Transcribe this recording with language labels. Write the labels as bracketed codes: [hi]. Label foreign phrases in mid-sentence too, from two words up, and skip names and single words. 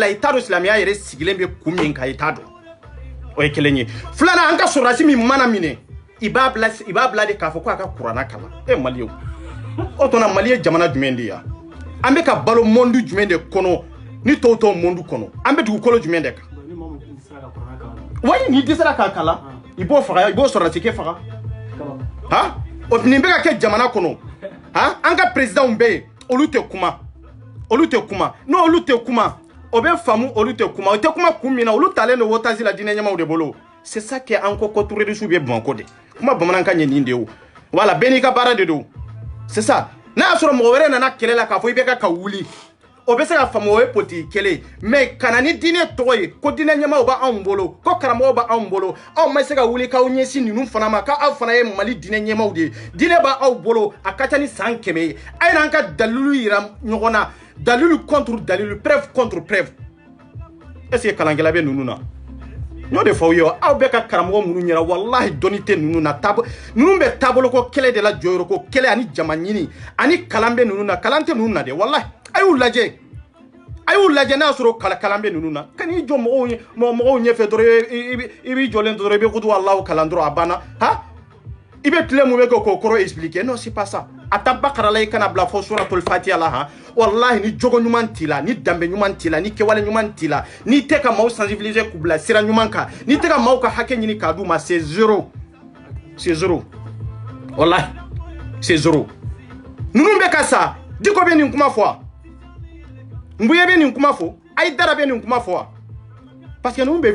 [bm] i t'a dɔn silamɛya yɛrɛ sigilen bɛ kun min kan i t'a dɔn o ye kelen ye filanan an ka sɔrɔdasi min mana minɛ i b'a bila de k'a fɔ ko a ka kuranna kalan Maliyenw o tuma Mali ye jamana jumɛn de ye an bɛ ka balo monde jumɛn de kɔnɔ ni tɔw tɔw monde kɔnɔ an bɛ dugukolo jumɛn de kan wa ni dɛsɛra k'a kalan i b'o faga i b'o sɔrɔdasi kɛ faga ha o nin bɛ ka kɛ jamana kɔnɔ ha an ka présidentw bɛ yen olu tɛ kuma n'o olu tɛ kuma o bɛ faamu olu tɛ kuma o tɛ kuma kun min na olu talen don wotazi la diinɛ ɲɛmaw de bolo [fr] c'est ça que [bm] an ko terroriste bɛ Bamakɔ de kuma bamanankan ye nin de ye voilà bɛɛ n'i ka baara de don [fr] c'est ça [bm] n'a y'a sɔrɔ mɔgɔ wɛrɛ nana kɛlɛ la k'a fɔ i bɛ ka wuli o bɛ se ka faamu o ye politique kɛlɛ mais kana ni diinɛ tɔgɔ ye ko diinɛ ɲɛmaw b'anw bolo ko karamɔgɔw b'anw bolo aw ma se ka wuli k'aw ɲɛsin ninnu fana ma k'aw fana ye Mali diinɛ ɲɛmaw de ye diinɛ b'aw bolo a ka ca ni san 100 ye a ye n'an ka dalilu yira ɲɔgɔn na dalilu contre dalilu [fr] preuve contre preuve est-ce que [bm] kalankɛla bɛ ninnu na n'o de fɔ aw ye aw bɛ ka karamɔgɔ minnu ɲɛna wallahi dɔnni tɛ ninnu na ninnu bɛ taabolo ko kɛlɛ de la jɔyɔrɔ ko kɛlɛ ani jama ɲini ani kalan bɛ ninnu na kalan tɛ ninnu na dɛ wallahi a y'u lajɛ n'a sɔrɔ kalan bɛ ninnu na ka n'i jɔ mɔgɔw ɲɛfɛ dɔrɔn i b'i jɔlen dɔrɔn i bɛ kutu Allahu kalan dɔrɔn a banna ha i bɛ tile mun bɛ kɛ k'o kɔrɔ expliquer [fr] non c'est pas ça [bm] a ta bakara la i kana bila fɔ suratul fatiha la ha wallahi ni jogo ɲuman t'i la ni danbe ɲuman t'i la ni kɛwale ɲuman t'i la n'i tɛ ka maaw sensibiliser k'u bila sira ɲuman kan n'i tɛ ka maaw ka hakɛ ɲini k'a d'u ma [fr] c'est zéro [bm] wallahi [fr] c'est zéro [bm] ninnu bɛ ka sa Diko bɛ nin kuma fɔ Mbuye bɛ nin kuma fɔ Aïdara bɛ nin kuma fɔ [fr] parce que [bm] ninnu bɛ